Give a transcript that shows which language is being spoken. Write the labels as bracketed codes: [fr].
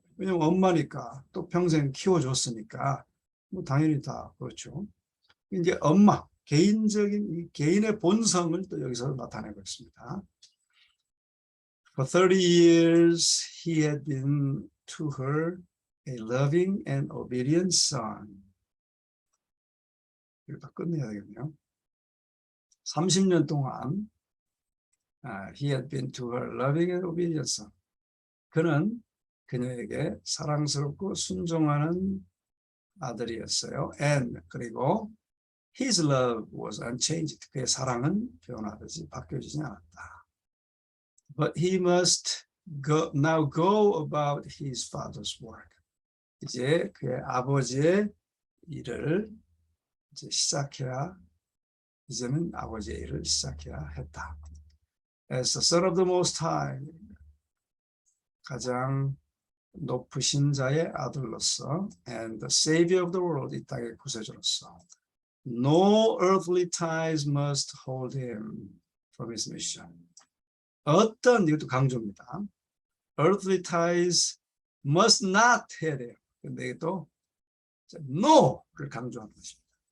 [ko] 왜냐면 엄마니까 또 평생 키워줬으니까 뭐 당연히 다 그렇죠. 이제 엄마 개인적인 개인의 본성을 또 여기서 나타내고 있습니다. [en] For 30 years he had been to her a loving and obedient son. [ko] 이거 다 끝내야 되겠네요. 30년 동안 [en] he had been to her loving and obedient son. [ko] 그는 그녀에게 사랑스럽고 순종하는 아들이었어요. [en] And [ko] 그리고 [en] his love was unchanged. [ko] 그의 사랑은 변화되지 바뀌어지지 않았다. [en] But he must now go about his father's work. [ko] 이제 그의 아버지의 일을 이제 시작해야 이제는 아버지의 일을 시작해야 했다. [en] As the son of the Most High, [ko] 가장 높으신 자의 아들로서 [en] and the Savior of the world, [ko] 이 땅의 구세주로서 [en] no earthly ties must hold him from his mission. [ko] 어떤, 이것도 강조입니다. [en] earthly ties must not [ko] 해야 돼요. 근데 또 no를 강조하는 것입니다.